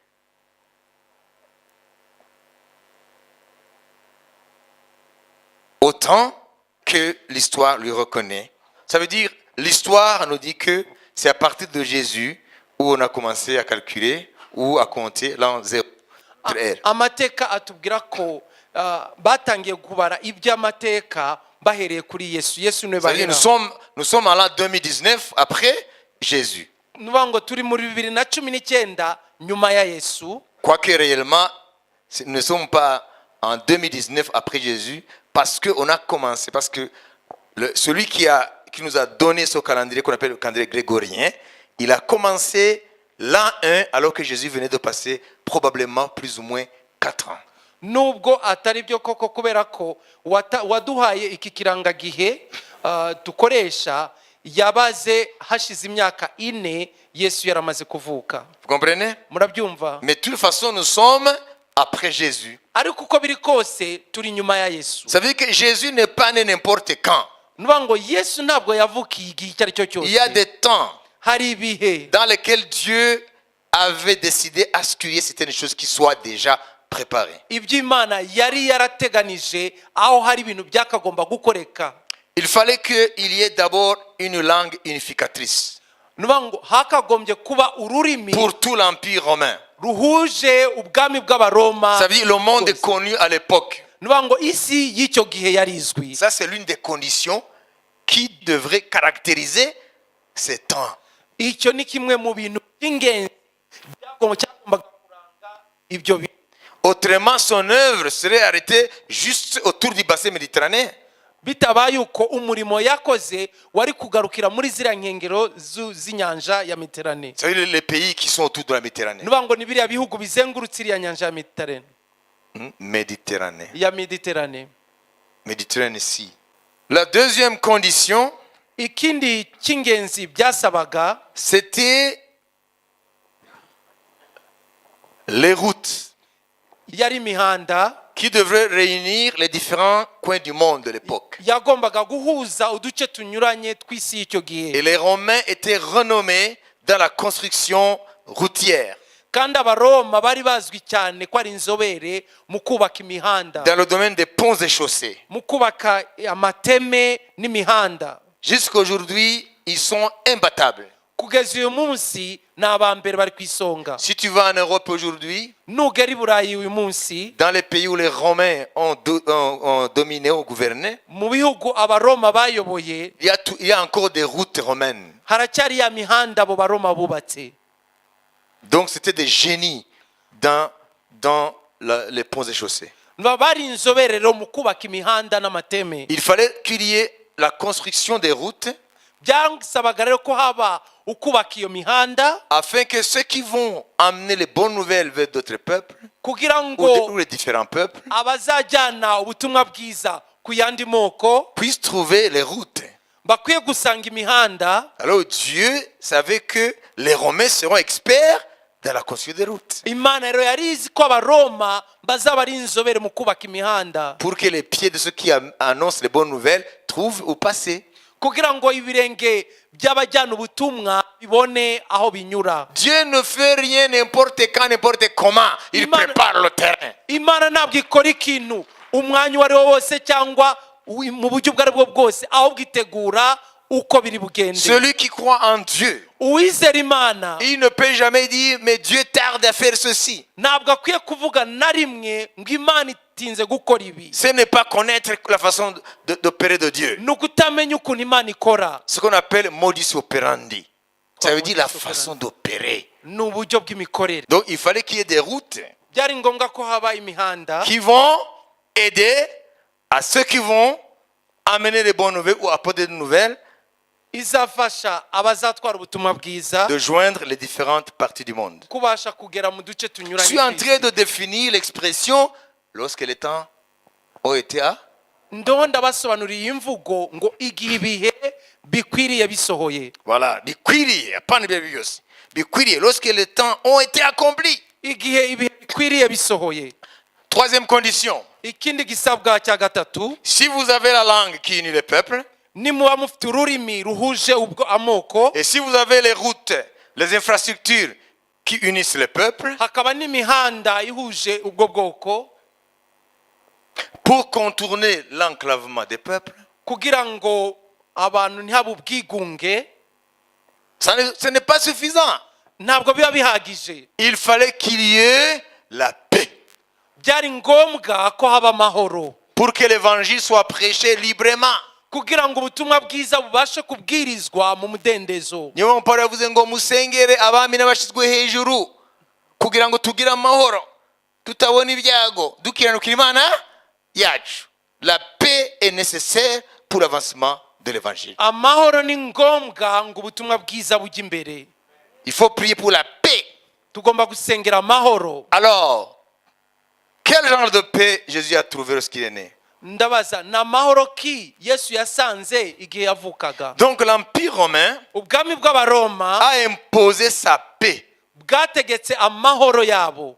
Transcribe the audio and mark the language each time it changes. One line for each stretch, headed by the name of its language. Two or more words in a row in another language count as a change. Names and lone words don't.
French: Autant que l'histoire lui reconnaît. Ça veut dire, l'histoire nous dit que c'est à partir de Jésus où on a commencé à calculer ou à compter l'an 0.
Kinyarwanda: Amateka atubwira ko batangiye kubara iby'amateka bahereye kuri Yesu. Yesu ne bahera.
French: Nous sommes en l'an 2019 après Jésus.
Kinyarwanda: Nubango turi muri 2019 nyuma ya Yesu.
French: Quoique réellement nous ne sommes pas en 2019 après Jésus, parce que on a commencé, parce que celui qui nous a donné ce calendrier qu'on appelle le calendrier grégorien, il a commencé l'an 1 alors que Jésus venait de passer probablement plus ou moins 4 ans.
Kinyarwanda: Nubwo atari byo koko kubera ko waduhaye iki kirangagihe dukoresha yabaze hashize imyaka 4 Yesu yaramaze kuvuka.
French: Vous comprenez?
Kinyarwanda: Murabyumva?
French: Mais de toute façon nous sommes après Jésus.
Kinyarwanda: Ariko uko biri kose turi nyuma ya Yesu.
French: Ça veut dire que Jésus n'est pas né n'importe quand.
Kinyarwanda: Nubango Yesu ntabwo yavukiye igihe cyari cyo cyose.
French: Il y a des temps
Kinyarwanda: hari ibihe
French: dans lesquels Dieu avait décidé à ce qu'il y ait certaines choses qui soient déjà préparées.
Kinyarwanda: Ibyo Imana yari yarateganije aho hari ibintu byakagomba gukoreka.
French: Il fallait qu'il y ait d'abord une langue unificatrice
Kinyarwanda: Nubango hakagombye kuba ururimi
French: pour tout l'empire romain.
Kinyarwanda: ruhuje ubwami bw'abaroma.
French: Ça veut dire le monde est connu à l'époque.
Kinyarwanda: Nubango isi y'icyo gihe yarizwi.
French: Ça c'est l'une des conditions qui devrait caractériser ces temps.
Kinyarwanda: Icyo ni kimwe mu bintu by'ingenzi byagombaga kuranga ibyo bintu.
French: Autrement, son œuvre serait arrêtée juste autour du bassin méditerranéen.
Kinyarwanda: bitabaye uko umurimo yakoze wari kugarukira muri ziriya nkengero z'inyanja ya Mediterane.
French: Vous savez, les pays qui sont autour de la Méditerranée.
Kinyarwanda: nuvuga ngo ni biriya bihugu bizengurutse iriya nyanja ya Mediterane.
French: Méditerranée.
Kinyarwanda: ya Mediterane.
French: Méditerranée ici. La deuxième condition,
Kinyarwanda: ikindi cy'ingenzi byasabaga
French: c'était les routes
Kinyarwanda: yari imihanda
French: qui devraient réunir les différents coins du monde de l'époque.
Kinyarwanda: yagombaga guhuza uduce tunyuranye tw'isi y'icyo
French: Et
Kinyarwanda: gihe.
French: les Romains étaient renommés dans la construction routière,
Kinyarwanda: kandi abaroma bari bazwi cyane ko ari inzobere mu kubaka imihanda,
French: dans le domaine des ponts et chaussées.
Kinyarwanda: mu kubaka amateme n'imihanda.
French: Jusqu'à aujourd'hui, ils sont imbattables.
Kinyarwanda: kugeza uyu munsi ni abambere bari ku isonga.
French: Si tu vas en Europe aujourd'hui,
Kinyarwanda: nugera i Burayi uyu munsi,
French: dans les pays où les Romains ont dominé, ont gouverné,
Kinyarwanda: mu bihugu abaroma bayoboye,
French: il y a encore des routes romaines.
Kinyarwanda: haracyari ya mihanda abo baroma bubatse.
French: Donc c'était des génies dans les ponts et chaussées.
Kinyarwanda: bari inzobere rero mu kubaka imihanda n'amateme.
French: Il fallait qu'il y ait la construction des routes
Kinyarwanda: byasabaga rero ko haba ukubaka iyo mihanda
French: afin que ceux qui vont amener les bonnes nouvelles vers d'autres peuples
Kinyarwanda: kugira
French: ou
Kinyarwanda: ngo
French: les différents peuples
Kinyarwanda: abazajyana ubutumwa bwiza ku yandi moko
French: puissent trouver les routes.
Kinyarwanda: bakwiye gusanga imihanda.
French: Alors Dieu savait que les Romains seront experts dans la construction des routes
Kinyarwanda: Imana rero yari izi ko abaroma bazaba ari inzobere mu kubaka imihanda
French: pour que les pieds de ceux qui annoncent les bonnes nouvelles trouvent où passer.
Kinyarwanda: kugira ngo ibirenge by'abajyana ubutumwa bibone aho binyura.
French: Dieu ne fait rien n'importe quand, n'importe comment. Il prépare le terrain.
Kinyarwanda: Imana ntabwo ikora ikintu umwanya uwo ari wo wose cyangwa mu buryo ubwo ari bwo bwose, ahubwo itegura uko biri bugende.
French: Celui qui croit en Dieu,
Kinyarwanda: uwizera Imana
French: il ne peut jamais dire mais Dieu tarde à faire ceci.
Kinyarwanda: ntabwo akwiye kuvuga na rimwe ngo Imana itinze gukora ibi.
French: Ce n'est pas connaître la façon d'opérer de Dieu.
Kinyarwanda: ni ukutamenya ukuntu Imana ikora.
French: Ce qu'on appelle
Latin: modus operandi.
French: Ça veut dire la façon d'opérer.
Kinyarwanda: ni uburyo bw'imikorere.
French: Donc il fallait qu'il y ait des routes
Kinyarwanda: byari ngombwa ko haba imihanda
French: qui vont aider à ceux qui vont amener les bonnes nouvelles ou apporter des nouvelles
Kinyarwanda: izafasha abazatwara ubutumwa bwiza
French: de joindre les différentes parties du monde.
Kinyarwanda: kubasha kugera mu duce
French: Je
Kinyarwanda: tunyuranye.
French: suis en train de définir l'expression lorsque les temps ont été à.
Kinyarwanda: Ndimo ndabasobanuriye imvugo ngo igihe ibihe bikwiriye bisohoye. Voilà, bikwiriye, apana ibyo byose. Bikwiriye,
French: lorsque les temps ont été accomplis.
Kinyarwanda: igihe ibihe bikwiriye bisohoye.
French: Troisième condition,
Kinyarwanda: ikindi gisabwa cya gatatu,
French: si vous avez la langue qui unit les peuples,
Kinyarwanda: nimuba mufite ururimi ruhuje ubwo amoko,
French: et si vous avez les routes, les infrastructures qui unissent les peuples,
Kinyarwanda: hakaba n'imihanda ihuje ubwo bwoko,
French: pour contourner l'enclavement des peuples,
Kinyarwanda: kugira ngo abantu ntihabe ubwigunge,
French: ce n'est pas suffisant.
Kinyarwanda: ntabwo biba bihagije.
French: Il fallait qu'il y ait la paix
Kinyarwanda: byari ngombwa ko haba amahoro
French: pour que l'évangile soit prêché librement.
Kinyarwanda: kugira ngo ubutumwa bwiza bubashe kubwirizwa mu mudendezo. Niyo mpamvu Pawulo yavuze ngo musengere abami n'abashyizwe hejuru kugira ngo tugire amahoro tutabona ibyago dukiranukira Imana yacu.
French: La paix est nécessaire pour l'avancement de l'évangile.
Kinyarwanda: amahoro ni ngombwa ngo ubutumwa bwiza bujye imbere.
French: Il faut prier pour la paix.
Kinyarwanda: tugomba gusengera amahoro.
French: Alors, quel genre de paix Jésus a trouvé lorsqu'il est né?
Kinyarwanda: ndabaza ni amahoro ki Yesu yasanze igihe yavukaga.
French: Donc l'Empire romain
Kinyarwanda: ubwami bw'abaroma
French: a imposé sa paix
Kinyarwanda: bwategetse amahoro yabo,